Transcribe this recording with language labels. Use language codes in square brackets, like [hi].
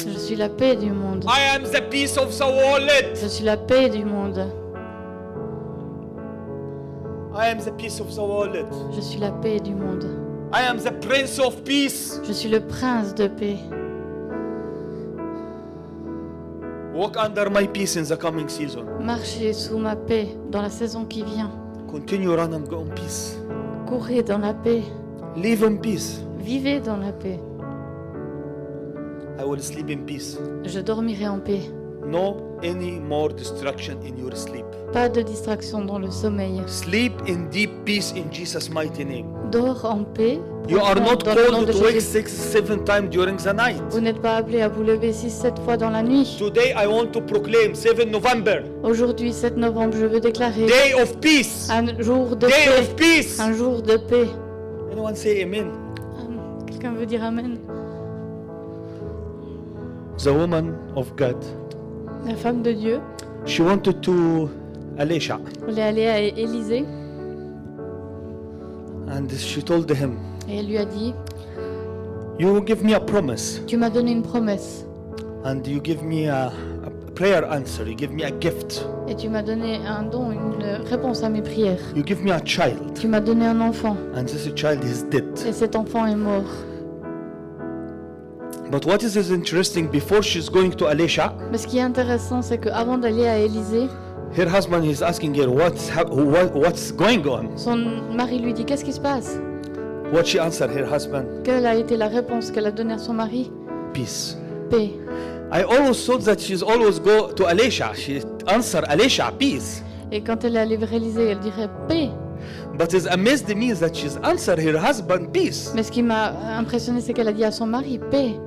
[fr] Je suis la paix du monde. [en] I am the peace of the wallet. [fr] Je suis la paix du monde. [en] I am the peace of the wallet. [fr] Je suis la paix du monde. [en] I am the prince of peace. [fr] Je suis le prince de paix. [en] Walk under my peace in the coming season. [fr] Marchez sous ma paix dans la saison qui vient. [en] Continue running on peace. [fr] Courez dans la paix. [en] Live in peace. [fr] Vivez dans la paix. [en] I will sleep in peace. [fr] Je dormirai en paix. [en] No any more distraction in your sleep. [fr] Pas de distraction dans le sommeil. [en] Sleep in deep peace in Jesus' mighty name. [fr] Dors en paix. [en] You are not [fr] dans le nom de [en] called to wake [fr] Jésus. [en] 6-7 times during the night. [fr] Vous n'êtes pas appelé à vous lever 6-7 fois dans la nuit. [en] Today I want to proclaim 7 November, [fr] Aujourd'hui, 7 novembre, je veux déclarer [en] day of peace. [fr] un jour de [en] Day [fr] paix. [en] of peace. [fr] Un jour de paix. [en] Anyone say amen? [fr] Quelqu'un veut dire Amen? [en] The woman of God, [fr] La femme de Dieu, [en] she wanted to Elisha, [fr] elle est allée à Élisée [en] and she told him, [fr] et elle lui a dit, [en] you give me a promise, [fr] tu m'as donné une promesse [en] and you give me a prayer answer, you give me a gift, [fr] et tu m'as donné un don, une réponse à mes prières. [en] you give me a child, [fr] Tu m'as donné un enfant [en] and this child is dead. [fr] et cet enfant est mort. [en] But what is interesting, before she's going to Elisha, [fr] Mais ce qui est intéressant, c'est qu'avant d'aller à Élisée, [en] her husband is asking her, what's going on? [fr] son mari lui dit, qu'est-ce qui se passe? [en] What she answered her husband? [fr] Quelle a été la réponse qu'elle a donnée à son mari? [en] Peace. [fr] Paix. [en] I always thought that she's always go to Elisha. She answer Elisha, peace. [fr] Et quand elle est allée vers Élisée, elle dirait paix. [en] But it's amazed me that she's answered her husband, peace. [fr] Mais ce qui m'a impressionné, c'est qu'elle a dit à son mari paix.